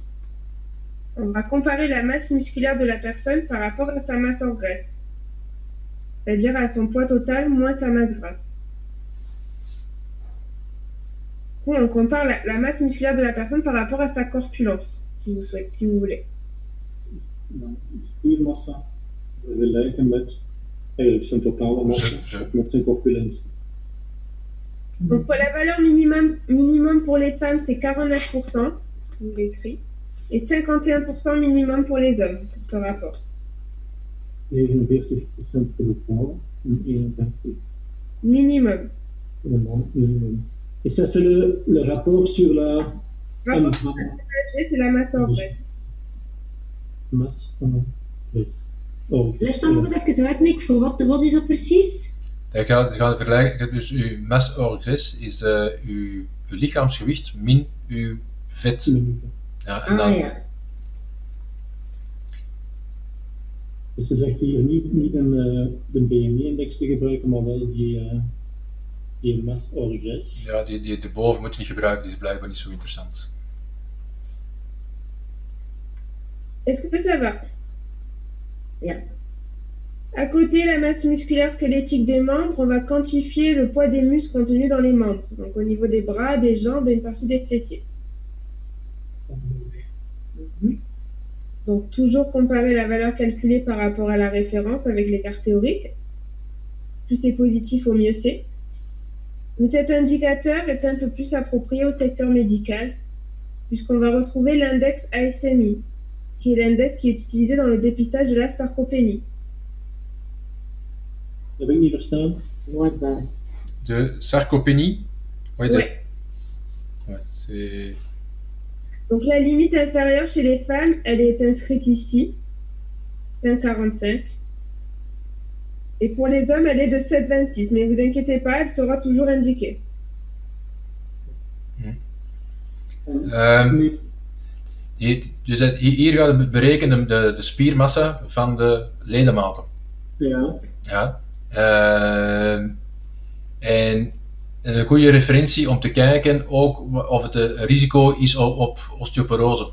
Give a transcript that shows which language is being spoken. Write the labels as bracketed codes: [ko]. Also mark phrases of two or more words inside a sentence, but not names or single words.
[fr] On va comparer la masse musculaire de la personne par rapport à sa masse hors graisse. C'est-à-dire à son poids total moins sa masse grasse. On compare la masse musculaire de la personne par rapport à sa corpulence, si vous voulez. [nl] Spiermassa vergelijken met eigenlijk zijn totale massa met zijn corpulentie. [fr] Donc pour la valeur minimum pour les femmes, c'est 49%, je vous l'écris, et 51% minimum pour les hommes, pour ce rapport. [nl] 49% voor de vrouw en 51% minimum. [fr] Pour le minimum. Et ça, c'est le rapport sur la Rapport sur la MAG, c'est la masse hors graisse. masse en graisse. [nl] Leg dan nog eens even uit, Nick, voor wat is dat precies? Je gaat vergelijken, dus uw [fr] masse hors graisse [nl] is uw lichaamsgewicht min uw vet. Ja, en dan, ja. Dus ze zegt hier niet de BMI-index te gebruiken, maar wel die [fr] masse hors graisse. [nl] Ja, die erboven moet je niet gebruiken, die is blijkbaar niet zo interessant. [fr] Est-ce que ça va? [nl] Ja. [fr] À côté, la masse musculaire squelettique des membres, on va quantifier le poids des muscles contenus dans les membres. Donc au niveau des bras, des jambes et une partie des fessiers. Donc toujours comparer la valeur calculée par rapport à la référence avec l'écart théorique. Plus c'est positif, au mieux c'est. Mais cet indicateur est un peu plus approprié au secteur médical, puisqu'on va retrouver l'index ASMI, qui est l'index qui est utilisé dans le dépistage de la sarcopénie. [nl] Heb ik niet verstaan. Wat is dat? De sarcopénie. [fr] Ouais. Ouais, c'est... Donc la limite inférieure chez les femmes, elle est inscrite ici, 1,45. Et pour les hommes, elle est de 7,26. Mais vous inquiétez pas, elle sera toujours indiquée. [nl] Dus hier gaat het berekenen de spiermassa van de ledematen. Ja. Ja. En een goede referentie om te kijken ook of het een risico is op osteoporose.